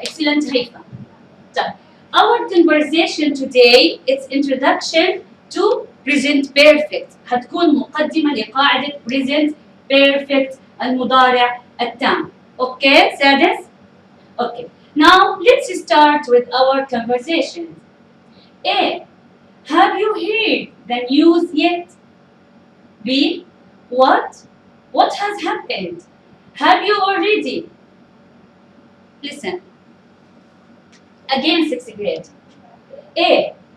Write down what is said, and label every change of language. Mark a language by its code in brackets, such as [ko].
[en] Excellent هيفا. Our conversation today is introduction to present perfect. [ar] هتكون مقدمة لقاعدة present perfect المضارع التام. [en] Okay, سادس? Okay. Now let's start with our conversation. A. Have you heard the news yet? B. What? What has happened? Have you already? Listen. Again, sixth grade. A.